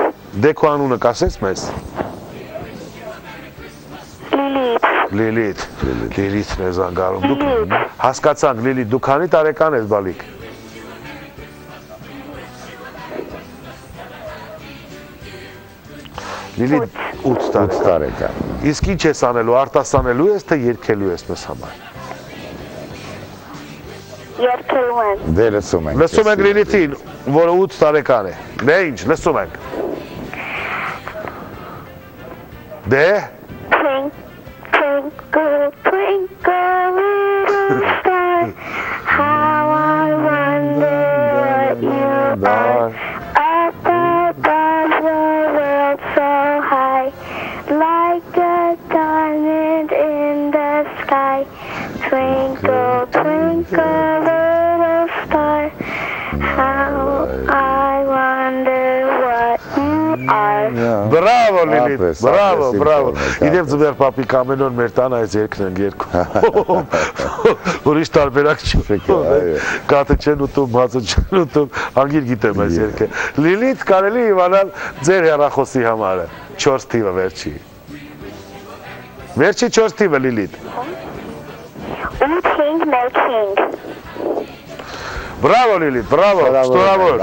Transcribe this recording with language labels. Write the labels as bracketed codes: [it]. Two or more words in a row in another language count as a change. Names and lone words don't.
[hy] Դե քո անունը կասես մեզ։ Լիլիթն է զանգարում։ Դուք հասկացանք, Լիլիթ, դու քանի տարեկան ես բալիկ։ Լիլիթ 8 տարեկան։ Իսկ ինչ ես անելու, արտասանելու ես, թե երգելու ես մեզ համար։ Երգելու եմ։ Դե լսում ենք։ Լսում ենք Լիլիթին, որը 8 տարեկան է։ Դե ինչ, լսում ենք։ Դե։ [en] Twinkle, twinkle, little star, how I wonder what you are. Up above the world so high, like a diamond in the sky. Twinkle, twinkle, little star, how I wonder what you are. [hy] Բրավո Լիլիթ, բրավո։ Իդեպ Ձմեր պապիկ ամեն օր մեր տան այս երգն են երգում։ Ուրիշ տարբերակ չի։ Կաթը չեն ուտում, հացը չեն ուտում, անգիր գիտեմ այս երգը։ Լիլիթ կարելի իմանալ ձեր հեռախոսի համարը, 4 թիվը վերջի։ Վերջի 4 թիվը Լիլիթ։ Բրավո Լիլիթ, բրավո, շնորհավոր։